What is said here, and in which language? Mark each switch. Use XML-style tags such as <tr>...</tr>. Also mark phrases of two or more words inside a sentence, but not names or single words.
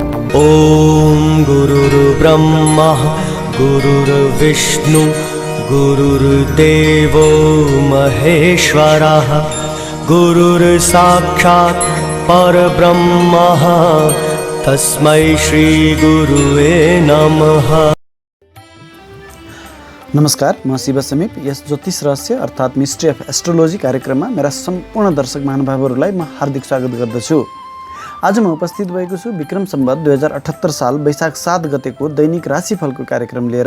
<sa>ॐ गुरुर्ब्रह्मा गुरुर्विष्णु गुरुर्देवो महेश्वरः गुरुर्साक्षात् परब्रह्मः तस्मै श्री गुरुवे नमः।</sa> <ne>नमस्कार, म शिव समीप। यस ज्योतिष रहस्य अर्थात्</ne> <en>mystery of astrology</en> <ne>कार्यक्रममा मेरा सम्पूर्ण दर्शक महानुभावहरूलाई म हार्दिक स्वागत गर्दछु। आज म उपस्थित भएको छु विक्रम सम्वत 2078 साल वैशाख 7 गतेको दैनिक राशिफलको कार्यक्रम लिएर।</ne>